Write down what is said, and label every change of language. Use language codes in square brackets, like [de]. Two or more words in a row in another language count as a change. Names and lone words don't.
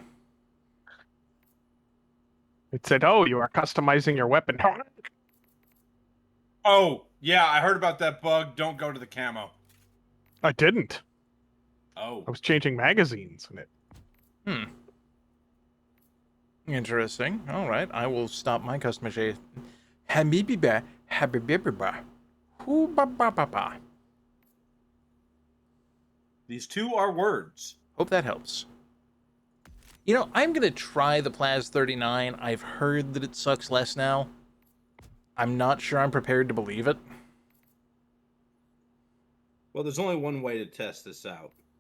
[en] It said, "Oh, you are customizing your weapon." Oh, yeah, I heard about that bug. Don't go to the camo. I didn't. Oh. I was changing magazines in it. Interesting. All right, I will stop my customization. Habibiba, habibiba, hoo ba ba ba ba. These two are words. Hope that helps. You know, I'm gonna try the Plaz 39. I've heard that it sucks less now. I'm not sure I'm prepared to believe it. Well, there's only one way to test this out.